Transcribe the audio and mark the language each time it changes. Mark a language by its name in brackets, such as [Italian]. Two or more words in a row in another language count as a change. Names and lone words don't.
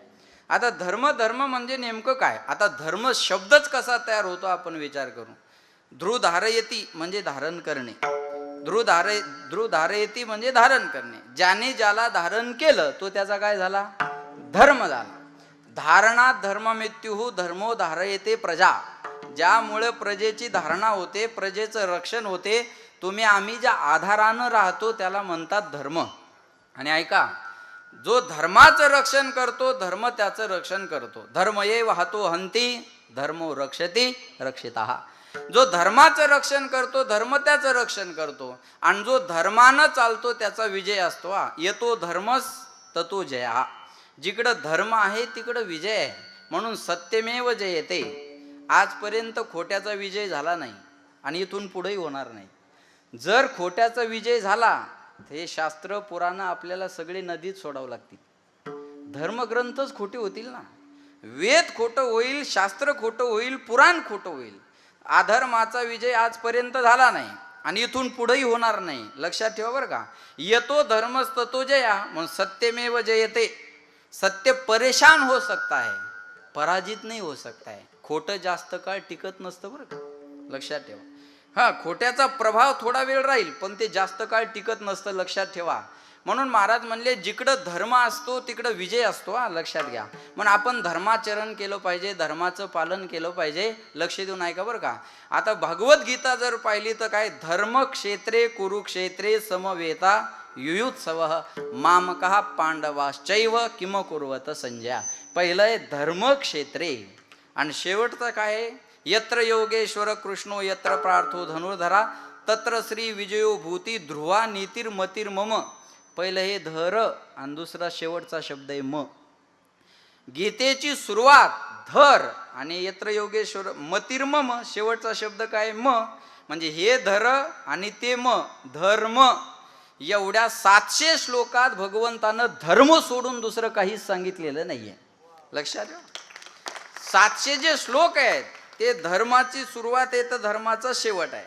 [Marathi] आता धर्म धर्म म्हणजे नेमकं काय? आता धर्म शब्दच कसा तयार होतो आपण विचार करू. ध्रुधारयती म्हणजे धारण करणे, ध्रुधारयती म्हणजे धारण करणे. ज्याने ज्याला धारण केलं तो त्याचा काय झाला? धर्म झाला. [Sanskrit] धारणा धर्ममित्युः धर्मो धारयते प्रजा. [Marathi] ज्यामुळे प्रजेची धारणा होते, प्रजेचं रक्षण होते. तुम्ही आम्ही ज्या आधारानं राहतो त्याला म्हणतात धर्म. आणि ऐका, जो धर्माचं रक्षण करतो धर्म त्याचं रक्षण करतो. [Sanskrit] धर्म ये वाहतो हंती धर्मो रक्षती रक्षितः. [Marathi] जो धर्माचं रक्षण करतो धर्म त्याचं रक्षण करतो. आणि जो धर्मानं चालतो त्याचा विजय असतो. [Sanskrit] येतो धर्मस ततो जया. [Marathi] जिकडं धर्म आहे तिकडं विजय आहे. [Sanskrit] म्हणून सत्यमेव जयते. [Marathi] आजपर्यंत खोट्याचा विजय झाला नाही आणि इथून पुढेही होणार नाही. जर खोट्याचा विजय झाला हे शास्त्र पुराण आपल्याला सगळे नदीत सोडावं लागतील. धर्मग्रंथच खोटे होतील ना. वेद खोटं होईल, शास्त्र खोटं होईल, पुराण खोटं होईल. अधर्माचा विजय आजपर्यंत झाला नाही आणि इथून पुढेही होणार नाही. लक्षात ठेवा बरं का. [Sanskrit] येतो धर्मस ततो जया. [Marathi] म्हणून [Sanskrit] सत्यमेव जयते. [Hindi] सत्य परेशान हो सकता है, पराजित नाही हो सकता है. [Marathi] खोटं जास्त काळ टिकत नसतं बरं का. लक्षात ठेवा. हा, खोट्याचा प्रभाव थोडा वेळ राहील पण ते जास्त काळ टिकत नसतं. लक्षात ठेवा. म्हणून महाराज म्हणले जिकडं धर्म असतो तिकडं विजय असतो. लक्षात घ्या. म्हणून आपण धर्माचरण केलं पाहिजे, धर्माचं पालन केलं पाहिजे. लक्ष देऊन ऐका बरं का. आता भगवद्गीता जर पाहिली तर काय, [Sanskrit] धर्मक्षेत्रे कुरुक्षेत्रे समवेता युयुत्सवः मामकः पांडवाश्चैव किम कुर्वत संजया. [Marathi] पहिलं आहे धर्मक्षेत्रे आणि शेवटचं काय आहे, [Sanskrit] यत्र योगेश्वर कृष्णो यत्र प्रार्थो धनुर्धरा तत्र श्री विजयो भूती ध्रुवा नीतिर्मतिर्मम. [Marathi] पहिलं हे धर आणि दुसरा शेवटचा शब्द आहे म. गीतेची सुरुवात धर आणि [Sanskrit] यत्र योगेश्वर [Marathi] मतिर्मम, शेवटचा शब्द काय म. म्हणजे हे धर आणि ते म, धर्म. एवढ्या 700 श्लोकात भगवंतानं धर्म सोडून दुसरं काहीच सांगितलेलं नाहीये. लक्षात ठेवा. 700 जे श्लोक आहेत ते धर्माची सुरुवात आहे तर धर्माचा शेवट आहे.